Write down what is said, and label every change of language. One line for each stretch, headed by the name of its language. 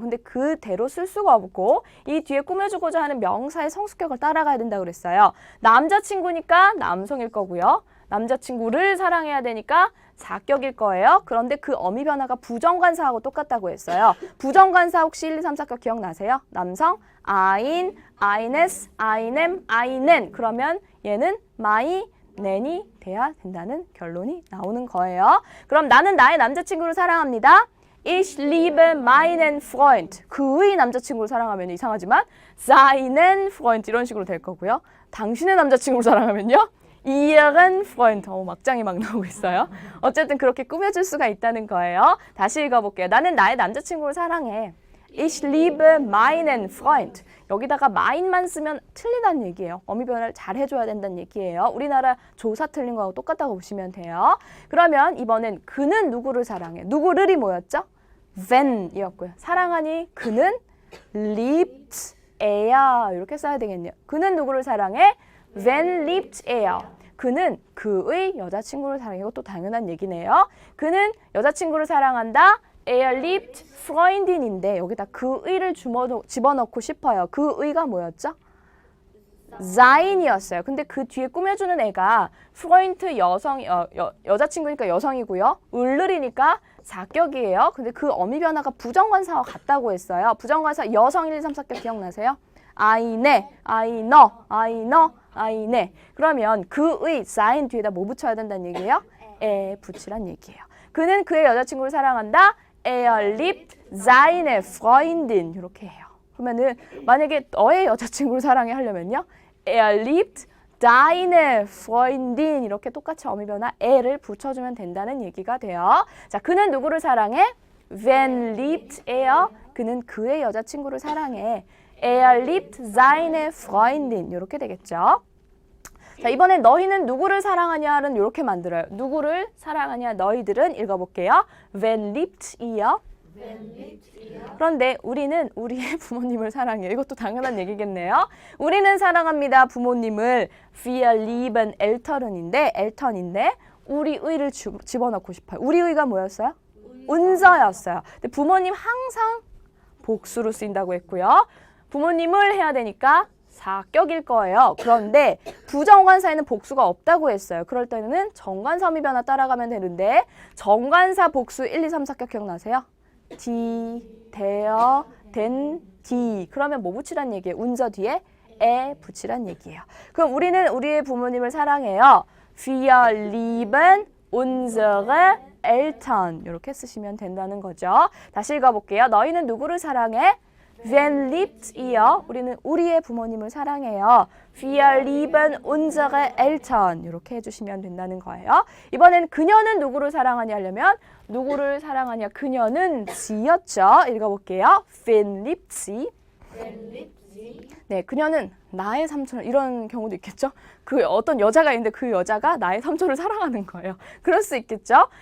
Korean: 근데 그대로 쓸 수가 없고 이 뒤에 꾸며주고자 하는 명사의 성수격을 따라가야 된다고 그랬어요. 남자친구니까 남성일 거고요. 남자친구를 사랑해야 되니까 사격일 거예요. 그런데 그 어미 변화가 부정관사하고 똑같다고 했어요. 부정관사 혹시 1, 2, 3, 4격 기억나세요?
German: 남성 ein, eines, einem, einen.
Korean: 그러면 얘는 my, nen이 돼야 된다는 결론이 나오는 거예요. 그럼 나는 나의 남자친구를 사랑합니다.
German: Ich liebe meinen Freund.
Korean: 그의 남자친구를 사랑하면 이상하지만
German: seinen Freund
Korean: 이런 식으로 될 거고요. 당신의 남자친구를 사랑하면요.
German: ihren Freund.
Korean: 막장이 막 나오고 있어요. 어쨌든 그렇게 꾸며줄 수가 있다는 거예요. 다시 읽어볼게요. 나는 나의 남자친구를 사랑해.
German: Ich liebe meinen Freund.
Korean: 여기다가 mine만 쓰면 틀리다는 얘기예요. 어미 변화를 잘 해줘야 된다는 얘기예요. 우리나라 조사 틀린 거하고 똑같다고 보시면 돼요. 그러면 이번엔 그는 누구를 사랑해? 누구를이 뭐였죠? when이었고요. 사랑하니 그는
German: liebt er
Korean: 이렇게 써야 되겠네요. 그는 누구를 사랑해?
German: When liebt er.
Korean: 그는 그의 여자친구를 사랑해. 이것도 당연한 얘기네요. 그는 여자친구를 사랑한다.
German: Er liebt Freundin
Korean: 인데 여기다 그의를 집어넣고 싶어요. 그의가 뭐였죠? sein이었어요. 근데 그 뒤에 꾸며주는 애가 Freund 여자친구니까 여성이고요. 을르리니까 사격이에요. 근데 그 어미 변화가 부정관사와 같다고 했어요. 부정관사 여성 1, 2, 3, 4격 기억나세요?
German: eine, einer, einer, eine.
Korean: 그러면 그의 sein 뒤에다 뭐 붙여야 된다는 얘기예요? 에 붙이란 얘기예요. 그는 그의 여자친구를 사랑한다.
German: Er liebt seine Freundin.
Korean: 이렇게 해요. 그러면은 만약에 너의 여자친구를 사랑해 하려면요.
German: Er liebt deine Freundin.
Korean: 이렇게 똑같이 어미 변화 에를 붙여주면 된다는 얘기가 돼요. 자, 그는 누구를 사랑해?
German: Wen liebt er?
Korean: 그는 그의 여자친구를 사랑해.
German: Er liebt seine Freundin.
Korean: 이렇게 되겠죠. 자, 이번엔 너희는 누구를 사랑하냐는 이렇게 만들어요. 누구를 사랑하냐 너희들은 읽어볼게요.
German: Wen liebt ihr?
Korean: 그런데 우리는 우리의 부모님을 사랑해요. 이것도 당연한 얘기겠네요. 우리는 사랑합니다. 부모님을
German: Wir lieben Eltern
Korean: 인데 우리의를 집어넣고 싶어요. 우리의가 뭐였어요? unser였어요. 근데 부모님 항상 복수로 쓰인다고 했고요. 부모님을 해야 되니까 사격일 거예요. 그런데 부정관사에는 복수가 없다고 했어요. 그럴 때는 정관사 어미 변화 따라가면 되는데 정관사 복수 1, 2, 3, 4격 기억나세요?
German: die, der, den, die.
Korean: 그러면 뭐 붙이란 얘기예요? 운서 뒤에 에 붙이란 얘기예요. 그럼 우리는 우리의 부모님을 사랑해요.
German: Wir lieben unsere Eltern.
Korean: 이렇게 쓰시면 된다는 거죠. 다시 읽어볼게요. 너희는 누구를 사랑해?
German: Wen liebt ihr?
Korean: 우리는 우리의 부모님을 사랑해요.
German: Wir lieben unsere Eltern.
Korean: 이렇게 해주시면 된다는 거예요. 이번엔 그녀는 누구를 사랑하냐 하려면 누구를 사랑하냐? 그녀는 sie였죠. 읽어볼게요.
German: Wen liebt sie?
Korean: 네, 그녀는 나의 삼촌 이런 경우도 있겠죠. 그 어떤 여자가 있는데 그 여자가 나의 삼촌을 사랑하는 거예요. 그럴 수 있겠죠.